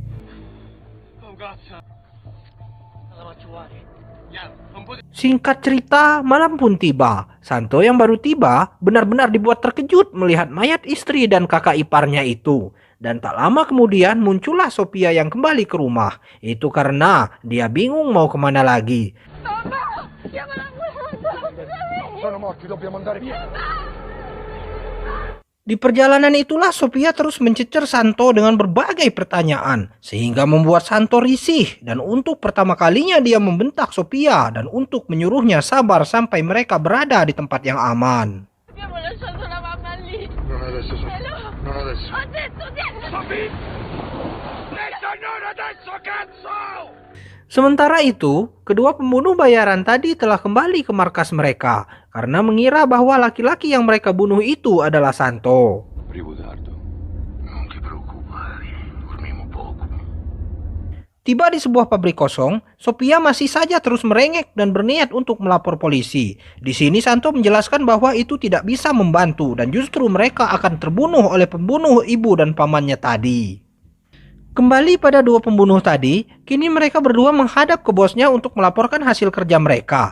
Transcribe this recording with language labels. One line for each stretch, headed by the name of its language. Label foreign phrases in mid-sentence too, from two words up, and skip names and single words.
Indonesian: Singkat cerita, malam pun tiba. Santo yang baru tiba benar-benar dibuat terkejut melihat mayat istri dan kakak iparnya itu. Dan tak lama kemudian muncullah Sophia yang kembali ke rumah. Itu karena dia bingung mau kemana lagi.
Italian: Sono morti, dobbiamo andare via.
Indonesian: Di perjalanan itulah Sophia terus mencecer Santo dengan berbagai pertanyaan, sehingga membuat Santo risih, dan untuk pertama kalinya dia membentak Sophia dan untuk menyuruhnya sabar sampai mereka berada di tempat yang aman.
Italian: Abbiamo lasciato la mamma lì. Non adesso, Sofia. Non adesso. Ho detto niente. Sofia! Detto non adesso, cazzo!
Indonesian: Sementara itu, kedua pembunuh bayaran tadi telah kembali ke markas mereka karena mengira bahwa laki-laki yang mereka bunuh itu adalah Santo.
Italian: Arrivo tardo. Non ti preoccupare, dormiamo poco.
Indonesian: Tiba di sebuah pabrik kosong, Sophia masih saja terus merengek dan berniat untuk melapor polisi. Di sini Santo menjelaskan bahwa itu tidak bisa membantu dan justru mereka akan terbunuh oleh pembunuh ibu dan pamannya tadi. Kembali pada dua pembunuh tadi, kini mereka berdua menghadap ke bosnya untuk melaporkan hasil kerja mereka.